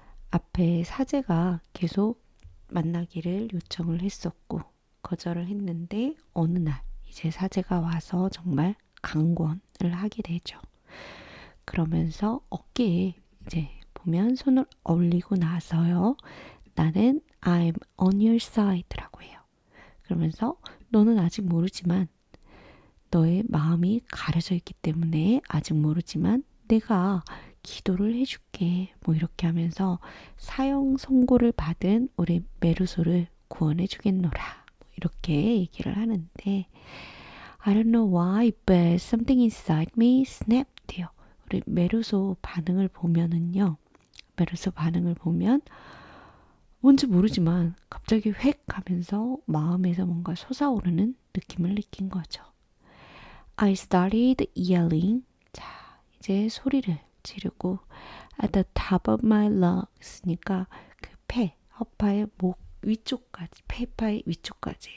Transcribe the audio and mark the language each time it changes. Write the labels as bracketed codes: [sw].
[ko] 앞에 사제가 계속 만나기를 요청을 했었고 거절을 했는데 어느 날 이제 사제가 와서 정말 강권을 하게 되죠. 그러면서 어깨에 이제 보면 손을 올리고 나서요. 나는 [en] I'm on your side라고 [ko] 해요. 그러면서 너는 아직 모르지만 너의 마음이 가려져 있기 때문에 아직 모르지만 내가 기도를 해줄게. 뭐 이렇게 하면서 사형 선고를 받은 우리 메르소를 구원해 주겠노라. 뭐 이렇게 얘기를 하는데 [en] I don't know why, but something inside me snapped 요. [ko] 우리 메르소 반응을 보면은요. 메르소 반응을 보면 뭔지 모르지만 갑자기 획 하면서 마음에서 뭔가 솟아오르는 느낌을 느낀 거죠. [en] I started yelling. [ko] 자, 이제 소리를 지르고 [en] at the top of my lungs [ko] 니까 그 폐, 허파의 목 위쪽까지, 폐파의 위쪽까지.